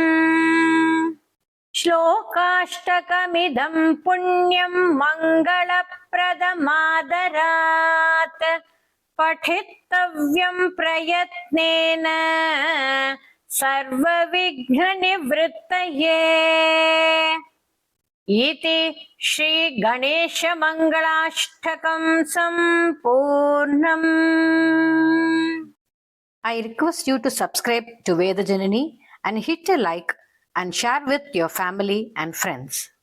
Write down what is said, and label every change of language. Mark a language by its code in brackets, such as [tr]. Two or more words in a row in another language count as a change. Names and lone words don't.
[sa] ಶ್ಲೋಕಾಷ್ಟಕಮಿದಂ ಪುಣ್ಯಂ ಮಂಗಳಪ್ರದಮಾದರಾತ್ ಪಠಿತವ್ಯಂ ಪ್ರಯತ್ನೇನ ಸರ್ವವಿಘ್ನನಿವೃತ್ತಯೇ. ಇತಿ ಶ್ರೀ ಗಣೇಶ ಮಂಗಳಾಷ್ಟಕಂ ಸಂಪೂರ್ಣಂ. [en] I request you to subscribe to Veda Janani and hit a like and share with your family and friends.